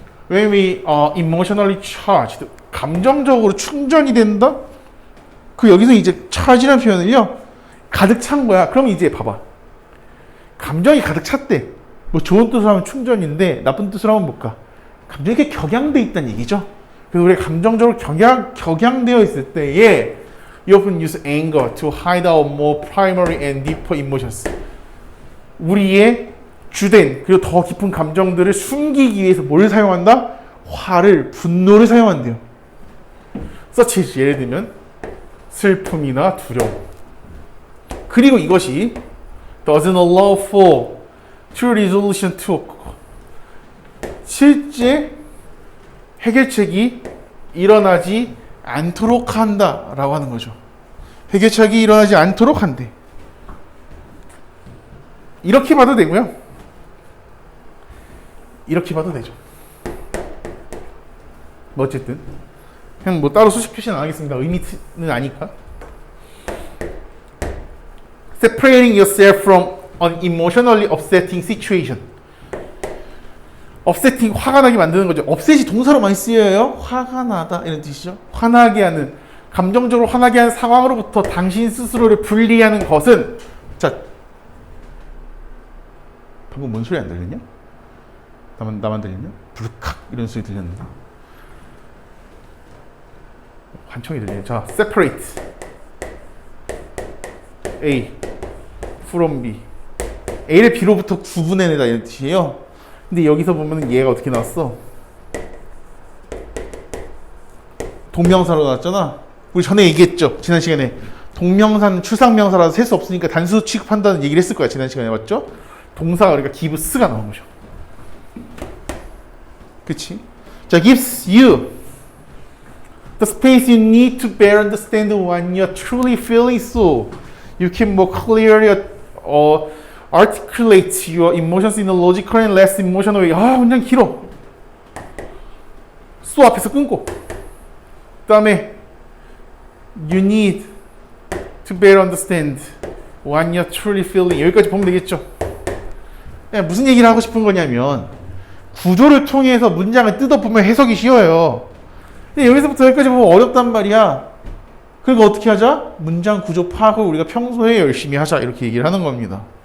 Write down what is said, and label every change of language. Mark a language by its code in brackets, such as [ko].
[en] When we are emotionally charged, [ko] 감정적으로 충전이 된다? 그 여기서 이제 charge라는 표현을요, 가득 찬 거야. 그럼 이제 봐봐. 감정이 가득 찼대. 뭐 좋은 뜻으로 하면 충전인데 나쁜 뜻으로 하면 뭘까? 감정이 이렇게 격양돼 있다는 얘기죠. 그래서 우리가 감정적으로 격양되어 있을 때에 [en] you often use anger to hide our more primary and deeper emotions. [ko] 우리의 주된 그리고 더 깊은 감정들을 숨기기 위해서 뭘 사용한다? 화를, 분노를 사용한대요. such as 예를 들면 슬픔이나 두려움. 그리고 이것이 [en] doesn't allow for true resolution to [ko] 실제 해결책이 일어나지 않도록 한다라고 하는 거죠. 해결책이 일어나지 않도록 한대. 이렇게 봐도 되고요. 이렇게 봐도 되죠. 뭐 어쨌든 그냥 뭐 따로 수식 표시는 안 하겠습니다. 의미는 아니까. [en] Separating yourself from an emotionally upsetting situation. [ko] 업세팅, 화가 나게 만드는 거죠. 업셋이 동사로 많이 쓰여요. 화가 나다 이런 뜻이죠. 화나게 하는, 감정적으로 화나게 하는 상황으로부터 당신 스스로를 분리하는 것은, 자, 방금 뭔 소리 안 들렸냐? 나만 들렸냐? 부르칵 이런 소리 들렸는데. 환청이 들리네. 자, [en] separate A from B. [ko] A를 B로부터 구분해내다 이런 뜻이에요. 근데 여기서 보면 얘가 어떻게 나왔어? 동명사로 나왔잖아. 우리 전에 얘기했죠. 지난 시간에 동명사는 추상명사라서 셀 수 없으니까 단수 취급한다는 얘기를 했을 거야. 지난 시간에 맞죠? 동사가 그러니까 give s가 나온 거죠. 그치? [en] 자, gives you the space you need to better understand what you're truly feeling, so you can more clearly articulate your emotions in a logical and less emotional way. [ko] 아, 문장 길어. so 앞에서 끊고. 그 다음에 [en] you need to better understand what you're truly feeling. [ko] 여기까지 보면 되겠죠. 무슨 얘기를 하고 싶은 거냐면 구조를 통해서 문장을 뜯어보면 해석이 쉬워요. 근데 여기서부터 여기까지 보면 어렵단 말이야. 그러니까 어떻게 하자? 문장 구조 파악을 우리가 평소에 열심히 하자 이렇게 얘기를 하는 겁니다.